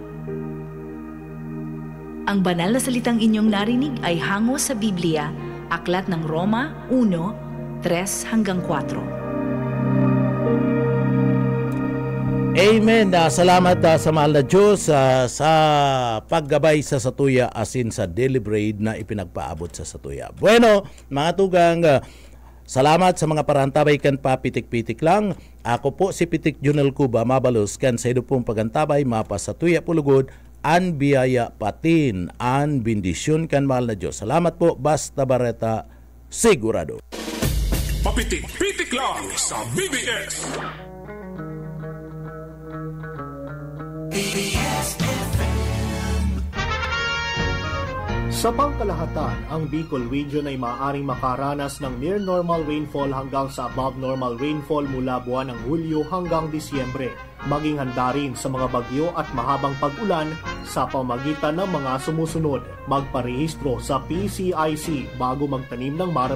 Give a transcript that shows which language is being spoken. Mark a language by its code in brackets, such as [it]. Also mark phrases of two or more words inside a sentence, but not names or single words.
[tl] Ang banal na salitang inyong narinig ay hango sa Biblia, Aklat ng Roma 1:3-4. Amen. [bik] Salamat sa mahal na Diyos sa paggabay sa Satuya asin sa Daily Bread na ipinagpaabot sa Satuya. Bueno, mga tugang, salamat sa mga parantabay kan pa pitik-pitik lang. Ako po si Pitik Junel Cuba Mabalos kan sa ido pong pagantabay mapa Satuya Pulugod an biyaya patin an bendisyon kan mahal na Diyos. Salamat po, Basta Barreta, sigurado. Papitik-pitik lang sa BBS. [tl] Sa pangkalahatan, ang Bicol Region ay maaaring makaranas ng [en] near normal rainfall [tl] hanggang sa [en] above normal rainfall [tl] mula buwan ng Hulyo hanggang Disyembre. Maging handa rin sa mga bagyo at mahabang pag-ulan sa pamagitan ng mga sumusunod. Magparehistro sa PCIC bago magtanim ng maramihan.